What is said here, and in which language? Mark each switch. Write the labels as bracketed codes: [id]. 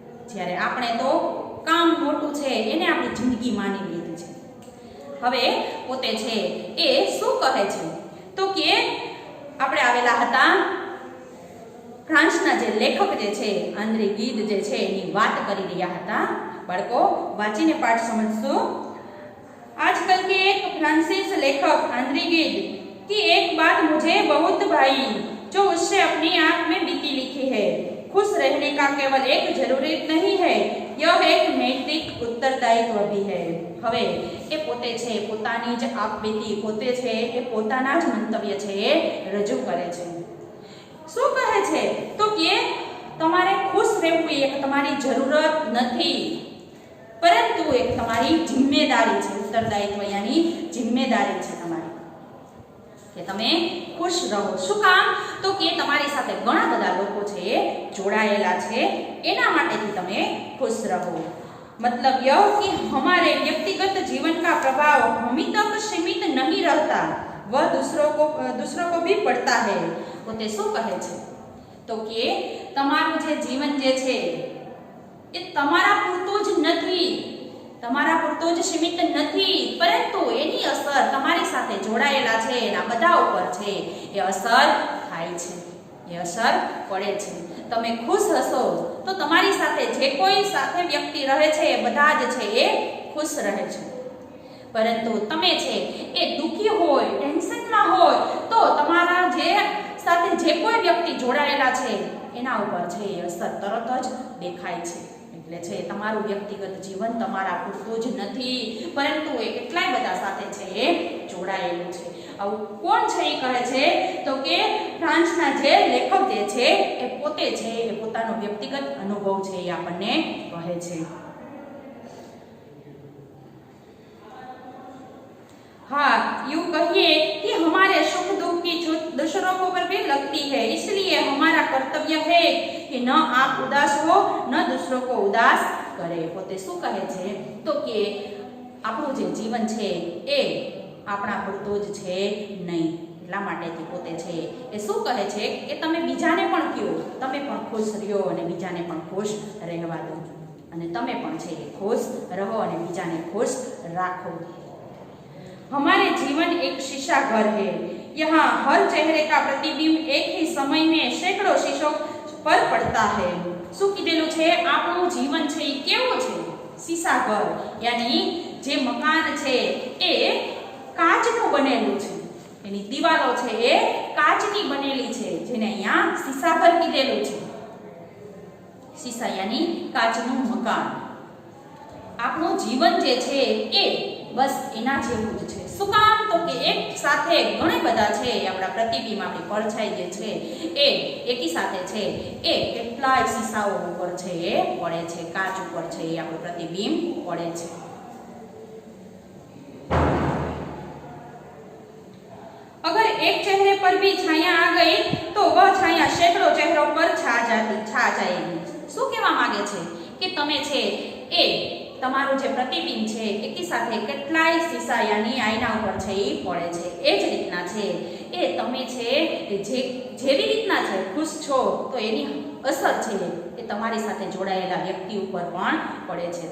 [gu] જ્યારે આપણે તો કામ મોટું છે એને આપણી જિંદગી માની લીધી છે. હવે પોતે છે એ શું કહે છે તો કે આપણે આવેલા હતા ફ્રાન્સના જે લેખક જે છે આંદ્રે ગીદ જે છે એની વાત કરી રહ્યા હતા. બાળકો, વાંચીને પાઠ [hi] समझो. आजकल के एक फ्रांसीसी लेखक आंद्रे गीद की एक बात मुझे बहुत भाई, जो उससे अपनी आंख में बीती लिखी है. खुश रहने का केवल एक जरूरी नहीं है, यह एक नैतिक उत्तरदायित्व भी है. [gu] હવે એ પોતે છે પોતાની જ આપવીતી, પોતે છે એ પોતાના જ મંતવ્ય છે એ રજૂ કરે છે. શું કહે છે તો કે તમારે ખુશ રહેવું એક તમારી જરૂરત નથી, પરંતુ એક તમારી જિમ્મેદારી છે. ઉત્તરદાયિત્વ યાની જિમ્મેદારી છે તમારી કે તમે ખુશ રહો. શું કામ? તો કે તમારી સાથે ઘણા બધા લોકો છે જોડાયેલા છે, એના માટેથી તમે ખુશ રહો. [hi] मतलब यह कि हमारे व्यक्तिगत जीवन का प्रभाव हम तक सीमित नहीं रहता, वह दूसरों को भी पड़ता है. [gu] પોતે શું કહે છે તો કે તમારું જે જીવન જે છે એ તમારા પૂરતું જ નથી, તમારા પૂરતું જ સીમિત નથી, પરંતુ એની અસર તમારી સાથે જોડાયેલા છે એના બધા ઉપર છે એ અસર થાય છે, એ અસર પડે છે. તમે ખુશ હશો તો તમારી સાથે જે કોઈ સાથે વ્યક્તિ રહે છે એ બધા જ છે એ ખુશ રહે છે. પરંતુ તમે છે એ દુઃખી હોય, ટેન્શનમાં હોય તો તમારા જે સાથે જે કોઈ વ્યક્તિ જોડાયેલા છે એના ઉપર છે એ અસર તરત જ દેખાય છે. એટલે છે તમારું વ્યક્તિગત જીવન તમારા પૂરતું જ નથી, પરંતુ એ કેટલાય બધા સાથે છે એ જોડાયેલું છે. આવું કોણ છે એ કહે છે તો કે ફ્રાન્સના જે લેખક જે છે એ પોતે છે એ પોતાનો વ્યક્તિગત અનુભવ છે એ આપણને કહે છે. [hi] हाँ, यूं कहिए कि हमारे सुख दुख की छूट दूसरों को पर भी लगती है, इसलिए हमारा कर्तव्य है कि न आप उदास हो न दूसरों को उदास करे. [gu] પોતે શું કહે છે તો કે આપણું જે જીવન છે એ આપણા પૂરતું જ છે નહીં, એટલા માટેથી પોતે છે એ શું કહે છે કે તમે બીજાને પણ કહો, તમે પણ ખુશ રહ્યો અને બીજાને પણ ખુશ રહેવા દો, અને તમે પણ છે એ ખુશ રહો અને બીજાને ખુશ રાખો. [hi] हमारे जीवन एक शीशा घर है, यहाँ हर चेहरे का प्रतिबिंब एक ही समय में सैकड़ों शीशों पर पड़ता है. [gu] શું કીધેલું છે? આપણું જીવન છે એ કેવું છે? शीशा घर, યાની જે મકાન છે એ કાચનું બનેલું છે, એની દિવાલો છે એ કાચની બનેલી છે, જેને અહીંયા शीशा घर કીધેલું છે. शीशा યાની કાચનું મકાન. આપણું જીવન જે છે એ બસ એના જેવું જ છે. શું કામ? તો કે એક સાથે ઘણા બધા છે આપણા પ્રતિબિંબ, આપણી પરછાઈ જે છે એ એકી સાથે છે એ કેટલાય શીશાઓ ઉપર છે એ પડે છે, કાચ ઉપર છે એ આપણું પ્રતિબિંબ પડે છે. [hi] अगर एक चेहरे पर भी छाया आ गई तो वह छाया सैकड़ों चेहरों पर छा जाएगी. [gu] શું કહેવા માંગે છે કે તમે છે એ તમારું જે પ્રતિબિંબ છે એકી સાથે કેટલાય શીશા યાની આયના ઉપર છે એ પડે છે. એ જ રીતના છે એ તમે છે જેવી રીતના છે ખુશ છો તો એની અસર છે એ તમારી સાથે જોડાયેલા વ્યક્તિ ઉપર પણ પડે છે.